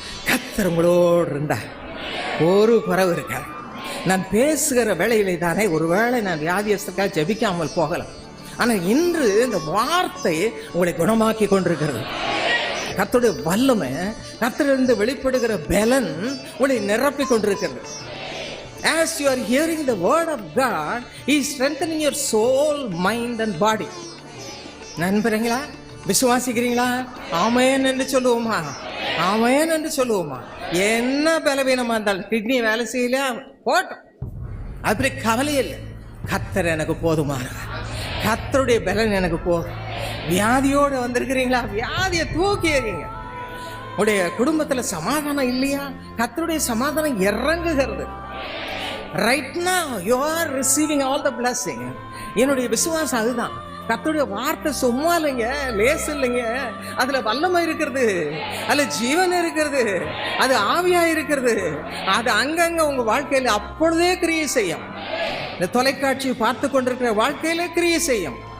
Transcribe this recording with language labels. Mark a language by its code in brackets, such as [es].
[ta] கர்த்தர் உங்களோடு இருந்தார், ஒரு குறைவு இருக்காது. நான் பேசுகிற வேளையிலே தானே ஒருவேளை நான் வியாதியஸ்தக்காக ஜெபிக்காமல் போகலாம். ஆனால் இன்று இந்த வார்த்தை உங்களை குணமாக்கி கொண்டிருக்கிறது. கர்த்தருடைய வல்லமை, கர்த்தரிலிருந்து வெளிப்படுகிற பலன் உங்களை நிரப்பி கொண்டிருக்கிறது. [en] As you are hearing the word of God, He is strengthening your soul, mind and body. [ta] நண்பர்களா, விசுவாசிக்கிறீங்களா? ஆமென் என்று சொல்லுவோமா? ஆமென் என்று சொல்லுவோமா? என்ன பலவீனமா இருந்தாலும், கிட்னி வேலை செய்யல போட்டோம், அப்படி கவலை இல்லை. கர்த்தர் எனக்கு போதுமானவர், கர்த்தருடைய பலன் எனக்கு போதும். வியாதியோடு வந்திருக்கிறீங்களா? வியாதியை தூக்கி எறிங்க. உடைய குடும்பத்தில் சமாதானம் இல்லையா? கர்த்தருடைய சமாதானம் இறங்குகிறது. [en] Right now you are receiving all the blessing. [ta] என்னுடைய விசுவாசம் அதுதான். கர்த்தருடைய வார்த்தை சும்மா இல்லைங்க, லேசு இல்லைங்க. அதுல வல்லமை இருக்கிறது, அதுல ஜீவன் இருக்கிறது, அது ஆவியா இருக்கிறது. அது அங்கங்க உங்க வாழ்க்கையில அப்பொழுதே கிரியை செய்யும். இந்த தொலைக்காட்சி பார்த்து கொண்டிருக்கிற வாழ்க்கையில கிரியை செய்யும்.